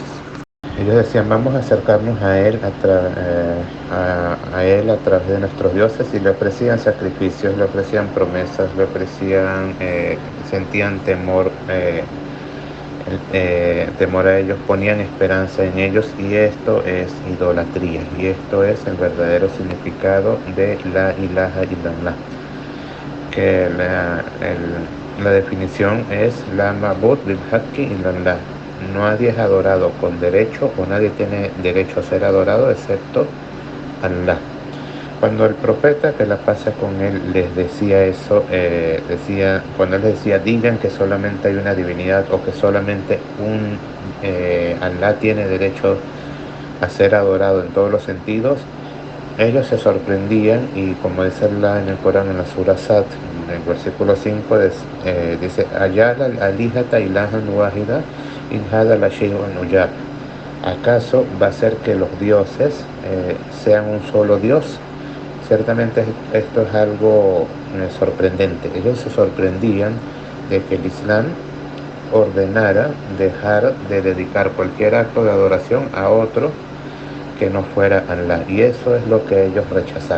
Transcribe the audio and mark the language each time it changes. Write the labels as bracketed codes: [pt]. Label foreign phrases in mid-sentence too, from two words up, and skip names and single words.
[es] Ellos decían, vamos a acercarnos a Él a Él a través de nuestros dioses, y le ofrecían sacrificios, le ofrecían promesas, le ofrecían, sentían temor, temor a ellos, ponían esperanza en ellos, y esto es idolatría, y esto es el verdadero significado de [ar] لا إله إلا الله, [es] que la definición es [ar] لا معبود بحق إلا الله. [es] Nadie es adorado con derecho, o nadie tiene derecho a ser adorado excepto Allah. Cuando el profeta, que la paz con él, les decía eso, cuando él les decía, digan que solamente hay una divinidad, o que solamente Allah tiene derecho a ser adorado en todos los sentidos, ellos se sorprendían, y como dice Allah en el Corán, en la Sura Sad, en el versículo 5, dice, [ar] أجعل الآلهة إلها واحدا إن هذا لشيء عجاب. [es] ¿Acaso va a ser que los dioses sean un solo Dios? Ciertamente esto es algo sorprendente. Ellos se sorprendían de que el Islam ordenara dejar de dedicar cualquier acto de adoración a otro que no fuera Allah, y eso es lo que ellos rechazaban.